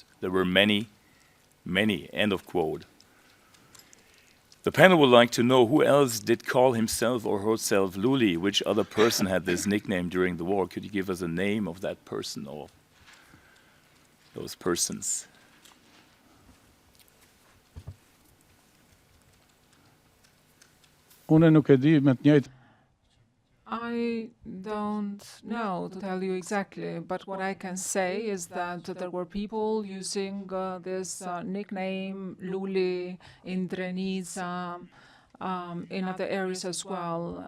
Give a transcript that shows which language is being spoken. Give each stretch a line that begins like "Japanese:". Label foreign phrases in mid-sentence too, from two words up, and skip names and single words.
English: There were many, many," end of quote. The panel would like to know who else did call himself or herself Luli, which other person had this nickname during the war. Could you give us a name of that person or those persons?
Albanian: unë nuk e di me të njëjtë.
English: I don't know to tell you exactly, but what I can say is that there were people using this nickname Luli in Drenica, in other areas as well.